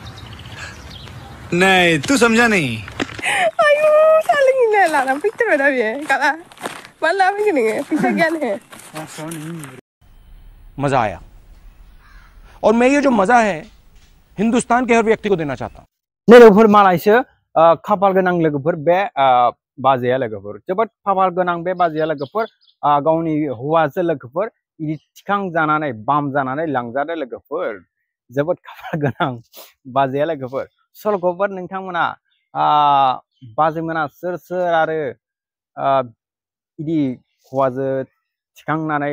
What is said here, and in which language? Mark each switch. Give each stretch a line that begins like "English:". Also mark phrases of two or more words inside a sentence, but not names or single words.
Hindi: नहीं तू समझा नहीं मजा आया और मैं ये जो मजा है हिंदुस्तान के हर व्यक्ति को देना चाहता हूँ
Bodo: लोगोफोर मालायसो खाफाल गोनां लोगोफोर बे बाजैया लोगोफोर जोबोद खाफाल गोनां बे बाजैया लोगोफोर गावनि हौवाजो लोगोफोर इदि थिखां जानानै बाम जानानै लांजादो लोगोफोर जोबोद खाफाल गोनां बाजैया लोगोफोर सल'खौबो नोंथांमोना बाजैमोना सोर सोर आरो इदि हौवाजो थिखांनानै